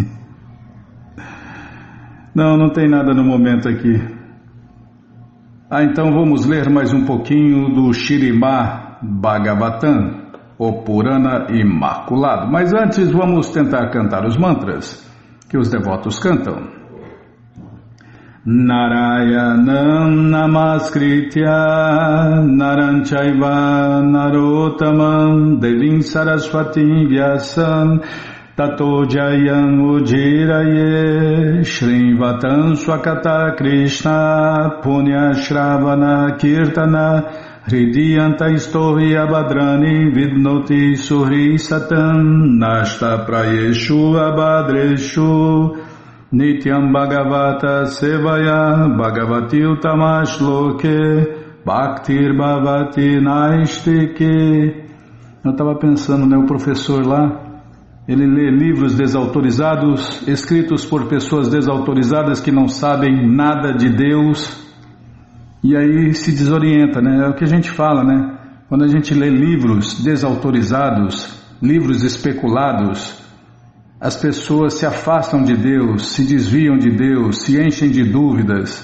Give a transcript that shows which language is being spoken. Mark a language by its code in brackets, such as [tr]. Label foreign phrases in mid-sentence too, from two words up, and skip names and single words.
[pt] Não tem nada no momento aqui. Então vamos ler mais um pouquinho do Śrīmad Bhagavatam, o Purana Imaculado. Mas antes vamos tentar cantar os mantras que os devotos cantam. [sa] Narayanam Namaskritya Naram Chaiva Narottamam Devim Saraswatim Vyasam Tato Jayam Ujiraye Shrivatam Swakata Krishna Punya Shravana Kirtana Hridiyanta Istohi Abhadrani Vidnoti Suhri Satam Nashta Prayeshu Abhadreshu Nityam Bhagavata Sevaya Bhagavati Utamash Loke Bhaktir Bhavati Naistike. [pt] Eu estava pensando, né, o professor lá, ele lê livros desautorizados, escritos por pessoas desautorizadas que não sabem nada de Deus, e aí se desorienta, né? É o que a gente fala, né? Quando a gente lê livros desautorizados, livros especulados, as pessoas se afastam de Deus, se desviam de Deus, se enchem de dúvidas.